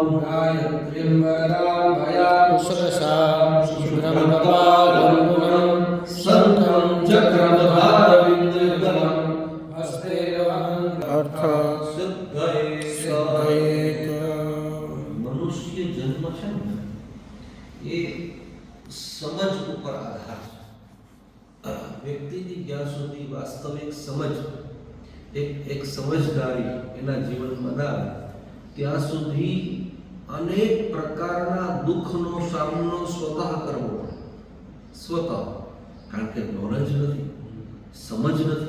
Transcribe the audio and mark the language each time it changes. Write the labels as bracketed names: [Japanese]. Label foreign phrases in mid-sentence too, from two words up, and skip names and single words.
[Sanskrit] गायत्रीं वराभयां कुशलशां शुभ्रमपालगुणं संतं चक्रमधारविन्दगलं हस्ते अर्थ सिद्धये सिद्धयेत [Gujarati] મનુષ્ય જન્મ છે ને એ સમજ ઉપર આધાર છે વ્યક્તિની જ્યાં સુધી વાસ્તવિક સમજ એક સમજદારી એના જીવનમાં ના આવે ત્યાં સુધી અનેક પ્રકારના દુઃખનો સામનો સ્વતઃ કરવો પડે સ્વતઃ કારણ કે નોલેજ નથી સમજ